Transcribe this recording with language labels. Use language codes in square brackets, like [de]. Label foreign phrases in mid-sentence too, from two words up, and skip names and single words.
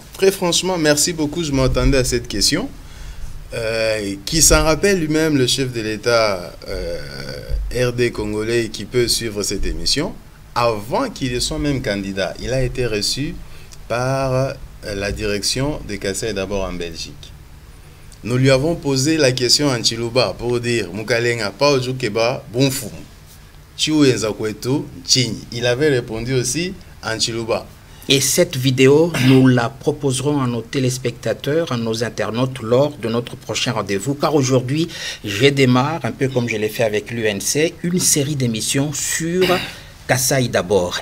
[fr] Très franchement, merci beaucoup, je m'attendais à cette question. Qui s'en rappelle lui-même, le chef de l'État RD congolais qui peut suivre cette émission, avant qu'il ne soit même candidat, il a été reçu par la direction de Kasaï d'abord en Belgique. Nous lui avons posé la question en Chiluba pour dire [lua] Mukalenga pa ojukeba bonfum. [fr] Il avait répondu aussi en Chiluba. Et cette vidéo, nous la proposerons à nos téléspectateurs, à nos internautes lors de notre prochain rendez-vous. Car aujourd'hui, je démarre, un peu comme je l'ai fait avec l'UNC, une série d'émissions sur Kasaï d'abord.